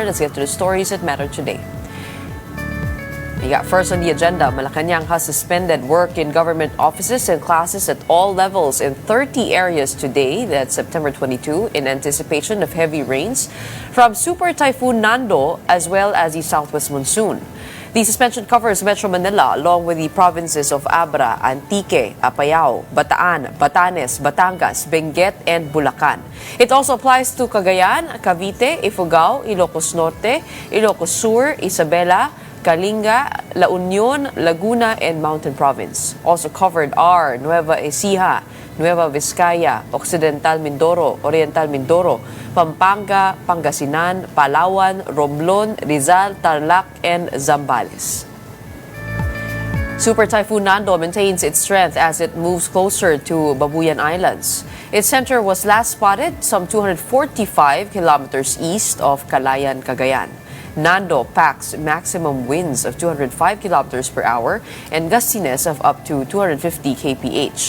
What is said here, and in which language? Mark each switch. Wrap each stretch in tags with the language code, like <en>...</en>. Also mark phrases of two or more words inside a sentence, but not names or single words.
<en>Let's get to the stories that matter today. We got first on the agenda, Malacanang has suspended work in government offices and classes at all levels in 30 areas today, that's September 22, in anticipation of heavy rains from Super Typhoon Nando as well as the southwest monsoon. The suspension covers Metro Manila along with the provinces of Abra, Antique, Apayao, Bataan, Batanes, Batangas, Benguet, and Bulacan. It also applies to Cagayan, Cavite, Ifugao, Ilocos Norte, Ilocos Sur, Isabela, Kalinga, La Union, Laguna, and Mountain Province. Also covered are Nueva Ecija, Nueva Vizcaya, Occidental Mindoro, Oriental Mindoro, Pampanga, Pangasinan, Palawan, Romblon, Rizal, Tarlac, and Zambales. Super Typhoon Nando maintains its strength as it moves closer to Babuyan Islands. Its center was last spotted some 245 kilometers east of Calayan, Cagayan. Nando packs maximum winds of 205 kilometers per hour and gustiness of up to 250 kph.</en>